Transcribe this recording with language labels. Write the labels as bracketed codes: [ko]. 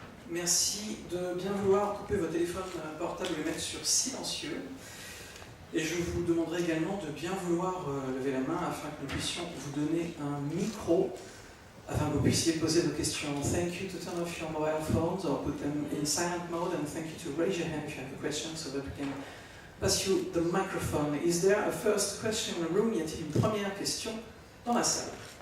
[fr] Merci de bien vouloir couper vos téléphones portables et les mettre sur silencieux. Et je vous demanderai également de bien vouloir lever la main afin que nous puissions vous donner un micro, afin que vous puissiez poser vos questions. [en] Thank you to turn off your mobile phones or put them in silent mode, and thank you to raise your hand if you have a question so that we can pass you the microphone. Is there a first question in the room? [fr] Y a-t-il une première question dans la salle?